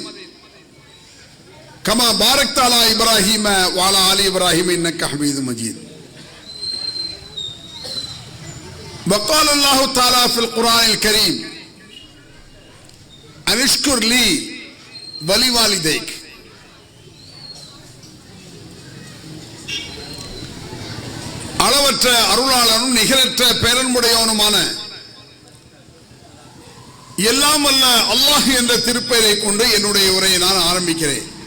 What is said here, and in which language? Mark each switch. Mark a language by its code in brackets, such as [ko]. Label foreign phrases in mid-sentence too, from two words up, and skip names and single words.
[ar] كما باركت على إبراهيم وعلى آل إبراهيم إنك حميد مجيد وقال الله تعالى في القرآن الكريم أن اشكر لي ولوالديك [ta] அளவற்ற அருளாளனும் நிகரற்ற பேரன்புடையவனுமான எல்லாம் வல்ல அல்லாஹ் என்ற திருப்பெயரை கொண்டு என்னுடைய உரையை நான் ஆரம்பிக்கிறேன்.